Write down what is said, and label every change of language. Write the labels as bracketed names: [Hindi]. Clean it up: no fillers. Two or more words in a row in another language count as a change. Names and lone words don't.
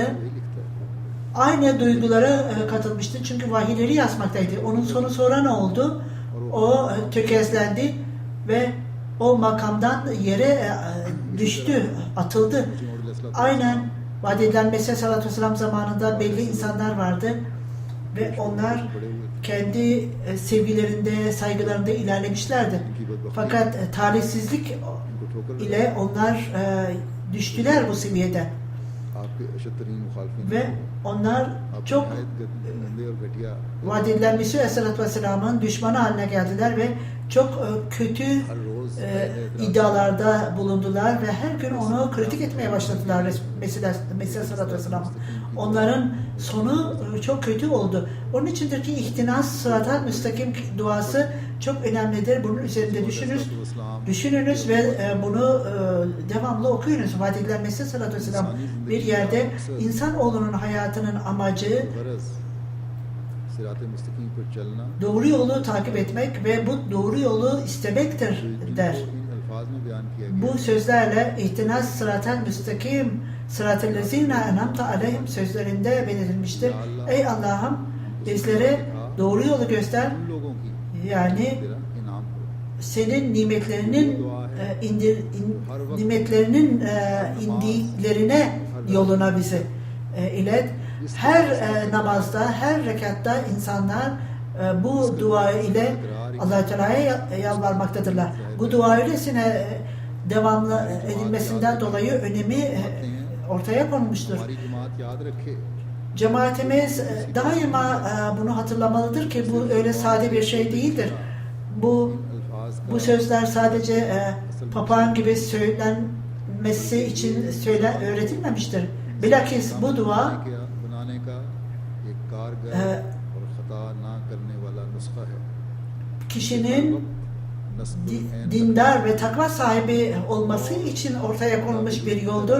[Urdu] وہی لکھتا ہے [Turkish] Aynı duygulara katılmıştı çünkü vahiyleri yazmaktaydı. Onun sonu sonra ne oldu? O tökezlendi ve o makamdan yere düştü, atıldı. Aynen vaat edilen Mesih [Arabic] صلى الله عليه وسلم [Turkish] zamanında belli insanlar vardı ve onlar kendi sevgilerinde, saygılarında ilerlemişlerdi. Fakat talihsizlik [Urdu] ان کو ٹھوکر [Turkish] ile onlar düştüler bu seviyeden [Urdu] آپ کے اشترین مخالفین [Turkish] ve onlar [Urdu] आप [Turkish] çok [Urdu] گندے اور گھٹیا [Turkish] vaat edilen Mesih [Arabic] عليه الصلاة والسلام [Turkish] düşmanı haline geldiler ve çok kötü [Urdu] ہر روز [Turkish] iddialarda bulundular ve her gün onu kritik etmeye başladılar Mesih [Arabic] عليه الصلاة والسلام. [Turkish] Onların sonu çok kötü oldu. Onun içindir ki [Arabic] اهدنا الصراط المستقيم [Turkish] duası çok önemlidir. Bunun üzerinde düşününüz ve bunu devamlı okuyunuz. Vaat edilen Mesih [Arabic] عليه الصلاة والسلام [Turkish] bir yerde insanoğlunun hayatının amacı [Urdu] غرض صراط مستقیم پر چلنا [Turkish] doğru yolu takip etmek ve bu doğru yolu istemektir der. [Urdu] جن کو ان الفاظ میں بیان کیا گیا [Turkish] Bu sözlerle [Arabic] اهدنا الصراط المستقيم صراط الذين أنعمت عليهم [Turkish] sözlerinde belirtilmiştir. Ey Allah'ım bizlere doğru yolu göster. [Urdu] ان لوگوں کی [Turkish] Yani [Urdu] تیرا انعام کرو [Turkish] senin nimetlerinin indiklerine yoluna bizi ilet. Her namazda, her rekatta insanlar bu dua ile Allah-u Teala'ya yalvarmaktadırlar. Bu dua öylesine devamlı edilmesinden dolayı önemi ortaya konmuştur. [Urdu] ہماری جماعت یاد رکھے [Turkish] Cemaatimiz daima bunu hatırlamalıdır ki bu öyle sade bir şey değildir. Bu sözler sadece papağan gibi söylenmesi için öğretilmemiştir. Bilakis bu dua kişinin dindar ve takva sahibi olması için ortaya konulmuş bir yoldur.